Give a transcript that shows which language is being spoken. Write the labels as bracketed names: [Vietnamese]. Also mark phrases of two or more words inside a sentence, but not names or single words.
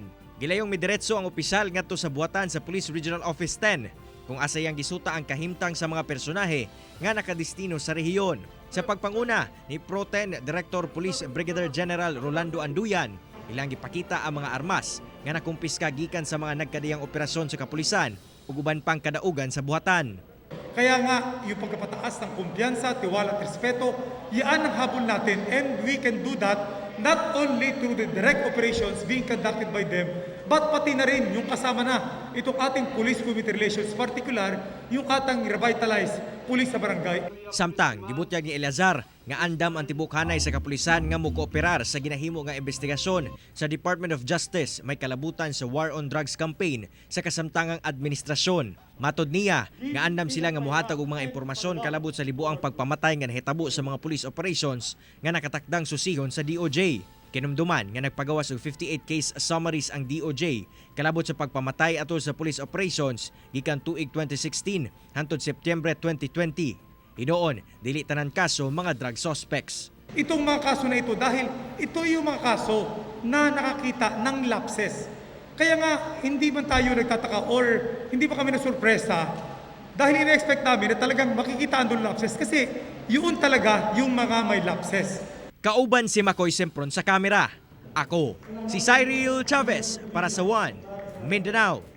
[Cebuano] Gilayong midiretso ang opisyal ngadto sa buhatan sa Police Regional Office 10 kung asa iyang gisuta ang kahimtang sa mga personahe nga nakadestino sa rehiyon. Sa pagpanguna ni Pro-10 Director Police Brigadier General Rolando Anduyan, ilang gipakita ang mga armas nga nakumpiska gikan sa mga nagkadiyang operasyon sa kapulisan ug uban pang kadaugan sa buhatan. [Filipino] Kaya nga, yung pagkapataas ng kumpiyansa, tiwala at respeto, yan ang habol natin, [English] and we can do that not only through the direct operations being conducted by them, but [Filipino] pati na rin yung kasama na itong ating [English] police-community relations, particular [Filipino] yung atang [English] revitalized police [Filipino] sa barangay. [Cebuano] Samtang, gibutyag ni Eleazar nga andam ang tibok hanay sa kapulisan nga mukooperar sa ginahimo nga investigasyon sa Department of Justice may kalabutan sa War on Drugs campaign sa kasamtangang administrasyon. Matod niya nga andam sila nga mohatag og mga impormasyon kalabot sa libuang pagpamatay nga nahitabo sa mga police operations nga nakatakdang susihon sa DOJ. Kinumduman nga nagpagawas og 58 case summaries ang DOJ kalabot sa pagpamatay atol sa police operations gikan tuig 2016 hangtod Setyembre 2020. Inoon, dili tanan kaso mga drug suspects. [Filipino] Itong mga kaso na ito dahil ito yung mga kaso na nakakita ng lapses. Kaya nga, hindi man tayo nagtataka or hindi pa kami nasurpresa dahil ina-expect namin na talagang makikita ang lapses kasi yun talaga yung mga may lapses. [Cebuano] Kauban si Makoy Sempron sa kamera. Ako, si Cyril Chavez para sa One Mindanao.